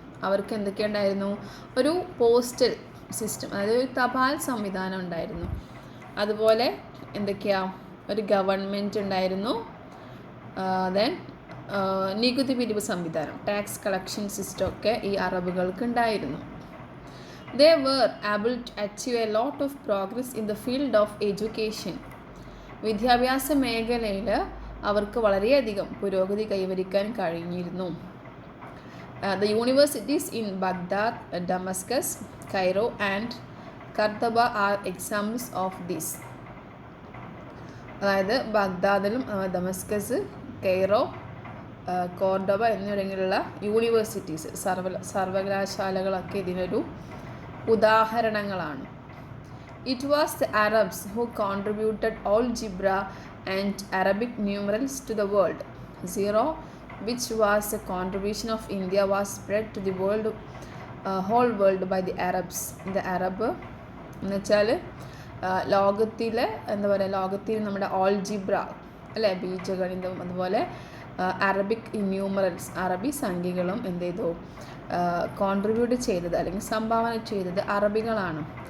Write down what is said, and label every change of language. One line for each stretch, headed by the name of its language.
Malayalam: അവർക്ക് എന്തൊക്കെയുണ്ടായിരുന്നു, ഒരു postal system, അതായത് ഒരു തപാൽ സംവിധാനം ഉണ്ടായിരുന്നു. അതുപോലെ എന്തൊക്കെയാ, ഒരു ഗവൺമെൻറ് ഉണ്ടായിരുന്നു. ദെൻ നികുതി പിരിവ് സംവിധാനം, ടാക്സ് കളക്ഷൻ സിസ്റ്റം ഒക്കെ ഈ അറബുകൾക്ക് ഉണ്ടായിരുന്നു.
English: They were able to achieve a lot of progress in the field of education.
Malayalam: വിദ്യാഭ്യാസ മേഖലയിൽ അവർക്ക് വളരെയധികം പുരോഗതി കൈവരിക്കാൻ കഴിഞ്ഞിരുന്നു.
English: The universities in Baghdad, Damascus, Cairo and Cordoba are examples of this.
Malayalam: അതായത് ബാഗ്ദാദിലും ഡമസ്കസ്, കെയ്റോ, കോർഡോബ എന്നിവിടങ്ങളിലുള്ള യൂണിവേഴ്സിറ്റീസ്, സർവകലാശാലകളൊക്കെ ഇതിനൊരു ഉദാഹരണങ്ങളാണ്.
English: It was the Arabs who contributed algebra and Arabic numerals to the world. 0, which was a contribution of India, was spread to the whole world by the Arabs. The Arab
Malayalam: എന്ന് വെച്ചാൽ ലോകത്തിലെ എന്താ പറയുക, ലോകത്തിൽ നമ്മുടെ algebra അല്ലേ, ബീജഗണിതം, അതുപോലെ Arabic numerals, അറബി സംഖ്യകളും എന്ത് ചെയ്തു, കോൺട്രിബ്യൂട്ട് ചെയ്തത് അല്ലെങ്കിൽ സംഭാവന ചെയ്തത് അറബികളാണ്.